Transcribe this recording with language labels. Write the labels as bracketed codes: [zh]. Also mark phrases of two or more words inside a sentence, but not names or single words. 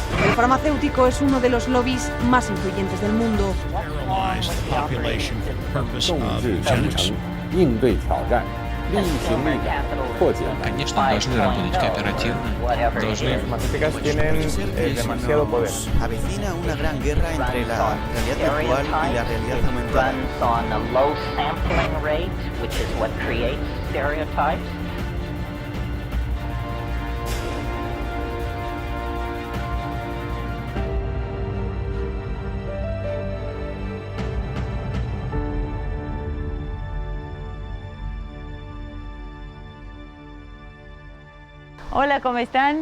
[es] El farmacéutico es uno de los lobbies más influyentes del mundo. [zh] 应对挑战，力行力改，破解难题。 [ru] Конечно, должны работать кооперативно, должны... [es] Avecina una gran guerra entre la realidad virtual y la realidad aumentada. Hola, ¿cómo están?